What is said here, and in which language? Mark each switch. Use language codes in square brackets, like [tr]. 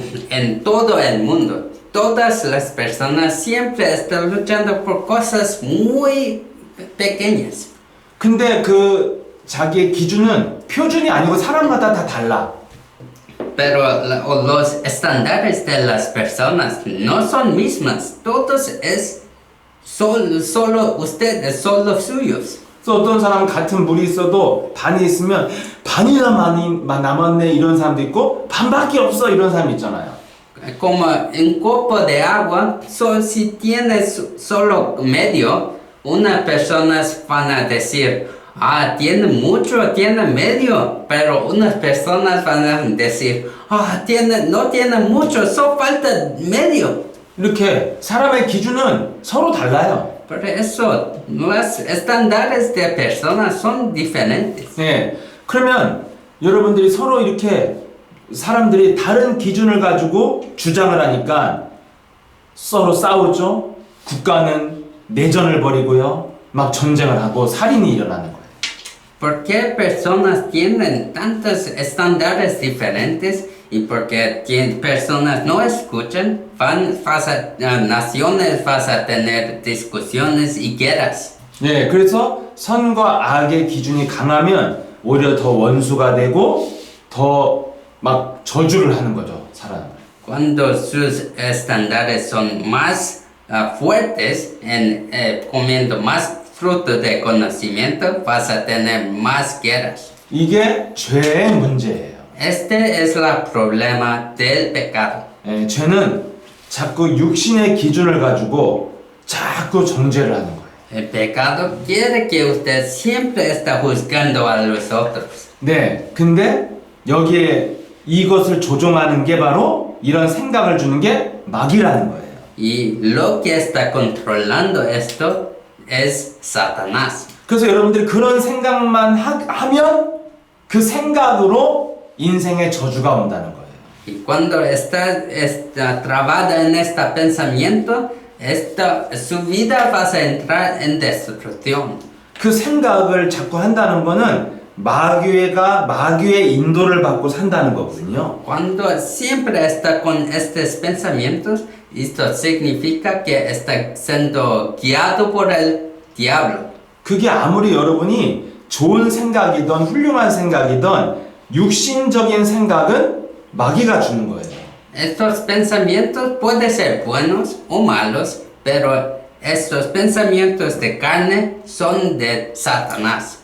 [es] En todo el mundo, todas las personas siempre están luchando por cosas muy pequeñas. [ko] 근데 그 자기의 기준은 표준이 아니고 사람마다 다 달라. [es] Pero los estándares de las personas no son mismas. Todos es solo ustedes, solo suyos. [ko] 그래서 어떤 사람은 같은 물이 있어도 반이 있으면 반이나 많이 남았네 이런 사람도 있고 반밖에 없어 이런 사람 있잖아요. [es] Como un copo de agua, si tienes solo medio, una persona van a decir, tiene mucho, tiene medio, pero unas personas van a decir, no tiene mucho, solo falta medio. [ko] 이렇게 사람의 기준은 서로 달라요. [es] Por eso, los estándares de personas son diferentes. [ko] 네, 그러면 여러분들이 서로 이렇게 사람들이 다른 기준을 가지고 주장을 하니까 서로 싸우죠. 국가는 내전을 벌이고요. 막 전쟁을 하고 살인이 일어나는 거예요. [es] ¿Por qué personas tienen tantos estándares diferentes y porque personas no escuchan, naciones van a tener discusiones y guerras? [ko] 네, 그래서 선과 악의 기준이 강하면 오히려 더 원수가 되고 더 막 저주를 하는 거죠, 사람을. [es] Cuando sus estándares son más fuertes, comiendo más fruto de conocimiento, vas a tener más guerras. [ko] 이게 죄의 문제예요. [es] Este es el problema del pecado. [ko] 예, 죄는 자꾸 육신의 기준을 가지고 자꾸 정죄를 하는 거예요. [es] El pecado quiere que usted siempre está juzgando a los otros. [ko] 네, 근데 여기에 이것을 조종하는 게 바로 이런 생각을 주는 게 마귀라는 거예요. [es] Y lo que está controlando esto es Satanás. [ko] 그래서 여러분들이 그런 생각만 하면 그 생각으로 인생의 저주가 온다는 거예요. [es] Y cuando está trabada en este pensamiento, su vida va a entrar en destrucción. [ko] 그 생각을 자꾸 한다는 거는 마귀의 인도를 받고 산다는 거거든요. [es] Cuando siempre está con estos pensamientos, esto significa que está siendo guiado por el diablo. [ko] 그게 아무리 여러분이 좋은 생각이든 훌륭한 생각이든 육신적인 생각은 마귀가 주는 거예요. [es] Estos pensamientos pueden ser buenos o malos, pero estos pensamientos de carne son de Satanás.